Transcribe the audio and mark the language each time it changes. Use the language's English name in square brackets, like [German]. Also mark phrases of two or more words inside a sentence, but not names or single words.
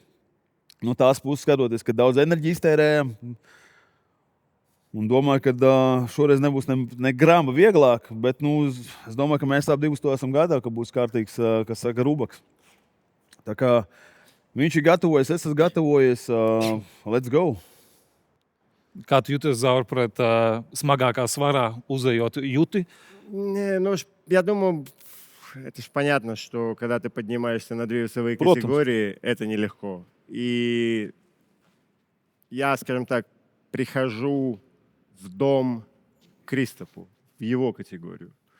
[Latvian] No tās puses skatoties, ka daudz enerģijas tērējām. Un domāju, ka šoreiz nebūs ne grāma vieglāk. Bet es domāju, ka mēs abi to esam gatavi, ka būs kārtīgs, kas saka, rubaks. Tā kā viņš ir gatavojies, es esmu gatavojies. [English] Let's go! [Latvian] Kā tu jūties, Zaur, pret smagākā svarā uzejot juti? [Russian] Не, я думаю, это же понятно, что когда ты поднимаешься на 2 весовые Против. категории, это нелегко. И я, скажем так, прихожу в дом Кристофу, в его категорию.